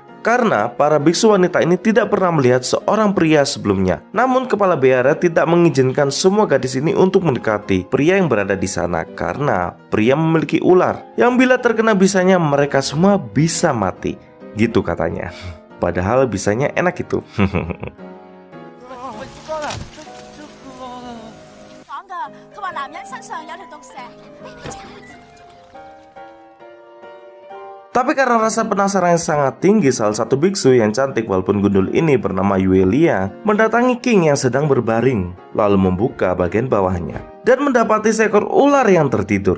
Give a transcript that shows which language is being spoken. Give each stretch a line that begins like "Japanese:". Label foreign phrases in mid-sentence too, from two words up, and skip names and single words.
Indonesian: Karena para biksu wanita ini tidak pernah melihat seorang pria sebelumnya. Namun kepala biara tidak mengizinkan semua gadis ini untuk mendekati pria yang berada di sana karena pria memiliki ular yang bila terkena bisanya mereka semua bisa mati. Gitu katanya. Padahal bisanya enak itu.
Cantonese: 講㗎，佢話男人身上有條毒蛇。
Indonesian: Tapi karena rasa penasaran yang sangat tinggi, salah satu biksu yang cantik walaupun gundul ini bernama Yuelia mendatangi King yang sedang berbaring, lalu membuka bagian bawahnya dan mendapati seekor ular yang tertidur.